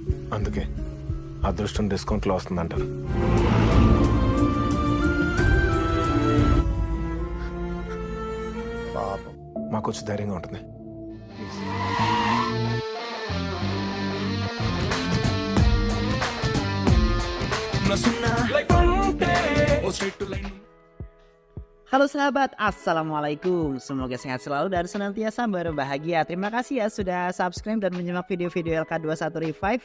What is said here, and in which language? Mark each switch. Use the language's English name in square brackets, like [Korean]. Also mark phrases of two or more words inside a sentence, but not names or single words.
[Telugu] అందుకే అదృష్టం డిస్కౌంట్లో వస్తుందంటారు. పాపం. మాకు వచ్చి ధైర్యంగా ఉంటుంది. [Indonesian] Halo sahabat, assalamualaikum. Semoga sehat selalu dan senantiasa berbahagia. Terima kasih ya sudah subscribe dan menyimak video-video LK21 Revive.